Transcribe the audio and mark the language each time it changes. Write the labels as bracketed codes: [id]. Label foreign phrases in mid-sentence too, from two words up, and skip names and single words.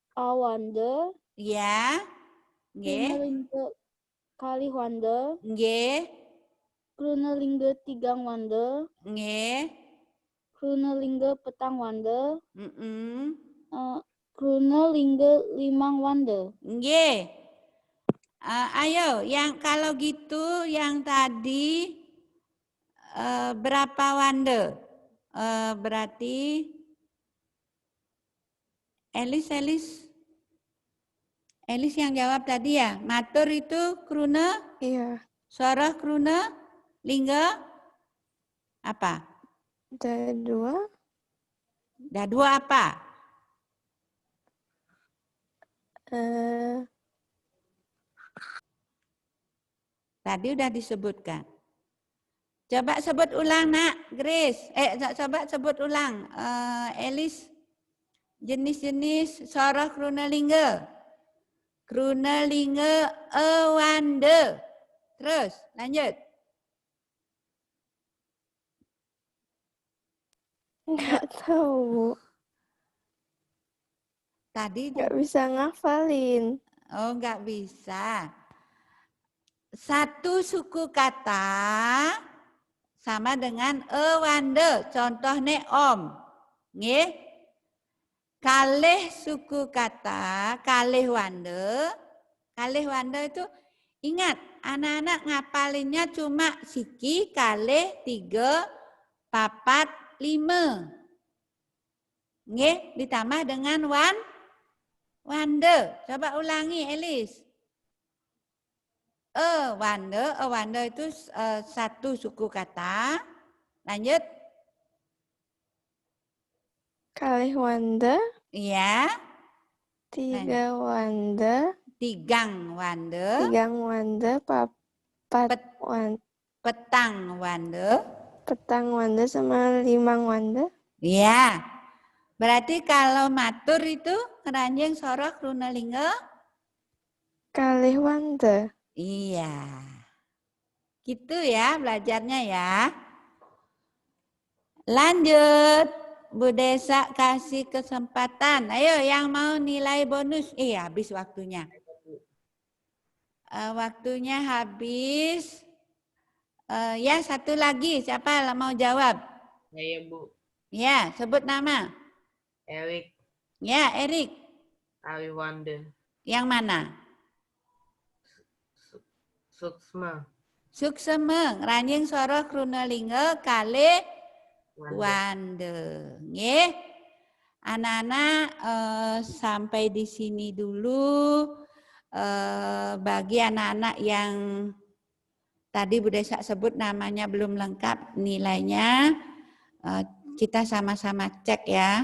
[ban] awande, Ya. Nggih. krunelingge kalih wande, Nggih. krunelingge tigang wande, Nggih. krunelingge petang wande, Mm-mm. krunelingge limang wande. Nggih. [id] Ayo, yang kalau gitu yang tadi berapa wande? Berarti Elis yang jawab tadi ya. [ban] Matur itu krune, [id] Iya, [ban] soroh krune, lingga apa? [id] ada dua. Dah dua apa? Eh, Tadi udah disebutkan. Coba sebut ulang nak, Grace. Coba sebut ulang. Elis, jenis-jenis soroh krune lingga. [ban] Krune lingga ewande. [id] Terus, lanjut. nggak tahu, Bu. Tadi Nggak bisa ngafalin. oh nggak bisa. Satu suku kata sama dengan ewande. Contohnya om. Nggih. [ban] Kalih [id] suku kata, [ban] kalih wande. Kalih wande [id] itu ingat, anak-anak ngapalinnya cuma [ban] siki, kalih, [id] 3, 4, 5. [ban] Nggih, [id] ditambah dengan wande. Coba ulangi, Elis. Wande itu satu suku kata. Lanjut. [ban] Kalih wande, [id] Iya. [ban] 3 wande, Tigang wande. 3 wande, 4 Petang wande. petang wande sama 5 wande. [id] Iya. Berarti kalau matur itu [ban] keranjang sorok runalingga? Kalih wande. [id] Iya. Gitu ya belajarnya ya. Lanjut. Bu Desa kasih kesempatan. Ayo yang mau nilai bonus. Habis waktunya. Waktunya habis. Ya satu lagi. Siapa mau jawab? Saya Bu. Ya sebut nama. Erik. Ya Erik. [ban] Aliwande. [id] Yang mana? [ban] Suksma. Suksema. Ranjing soro krunalingga kali wande. Nggih. [id] Anak-anak sampai di sini dulu. Bagi anak-anak yang tadi Bu Desa sebut namanya belum lengkap nilainya, kita sama-sama cek ya.